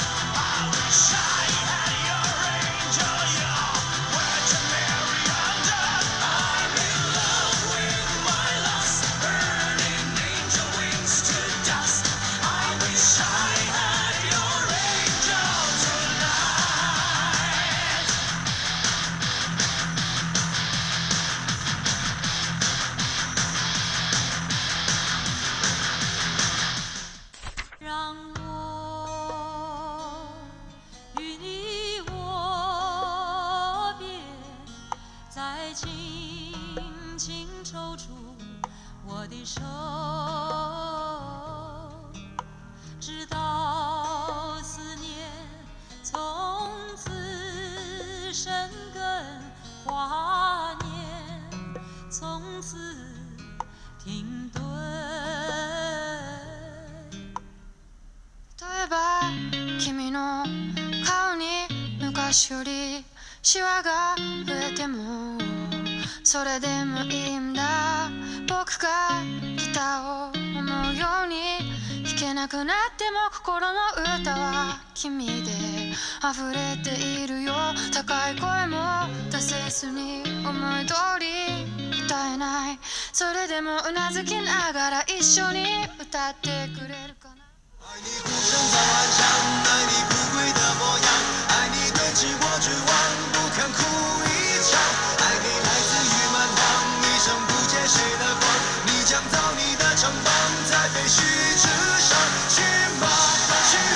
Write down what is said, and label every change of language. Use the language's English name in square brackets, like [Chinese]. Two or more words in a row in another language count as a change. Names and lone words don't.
[English] I wish I had your angel, your Virgin Mary under. I'm in love with my lust, burning angel wings to dust. I wish I had your angel tonight. [Chinese] 让我与你握别，再轻轻抽出我的手，直到思念从此生根，华年从此停顿。 [Japanese] 例えば君の顔に昔よりシワが増えてもそれでもいいんだ。僕がギターを思うように弾けなくなっても心の歌は君で溢れているよ。高い声も出せずに思い通り歌えない。それでもうなずきながら一緒に歌ってくれるかな。 [Chinese] 爱你孤身在岸上，爱你不归的模样，爱你对峙我绝望，不堪哭一场。爱你来自于蛮荒，一生不见谁的光。你将造你的城邦，在废墟之上。去吧，去啊！